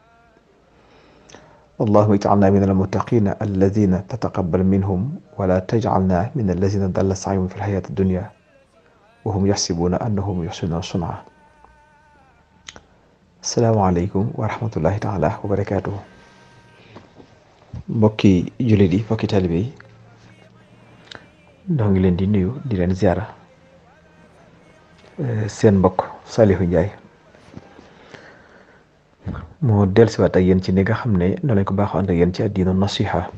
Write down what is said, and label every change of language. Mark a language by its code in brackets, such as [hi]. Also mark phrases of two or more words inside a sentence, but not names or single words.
[ar] اللهم اجعلنا من المتقين الذين تتقبل منهم ولا تجعلنا من الذين ضل سعيهم في الحياة الدنيا وهم يحسبون أنهم يحسنون صنعا. السلام عليكم ورحمة الله تعالى وبركاته. [wo] mbokki jullit yi, mbokki taalibe yi, ñoo ngi leen di nuyu di leen ziara. seen mbokk Saliou Ndiaye moo dellusiwaat ak yéen ci ni nga xam ne noonu lañ ko baaxoo ànd ak yéen ci àddina nasiha.